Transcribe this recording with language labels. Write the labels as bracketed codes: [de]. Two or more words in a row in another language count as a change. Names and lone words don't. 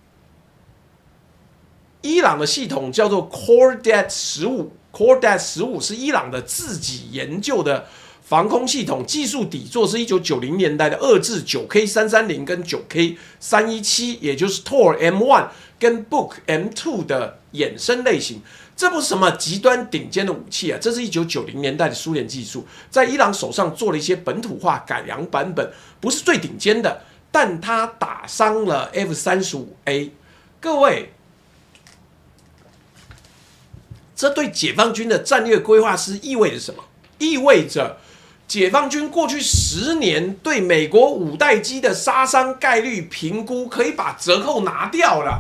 [zh] 伊朗的系統叫做 Cordet 15，Cordet 15是伊朗的自己研究的防空系統，技術底座是1990年代的2制 9K330 跟 9K317， 也就是 Tor M1 跟 Book M2 的衍生類型。這不是什麼極端頂尖的武器啊，這是1990年代的蘇聯技術，在伊朗手上做了一些本土化改良版本，不是最頂尖的，但它打傷了 F-35A。各位，這對解放軍的戰略規劃師意味着什麼？意味着解放軍過去10年對美國5代機的殺傷概率評估可以把折扣拿掉了。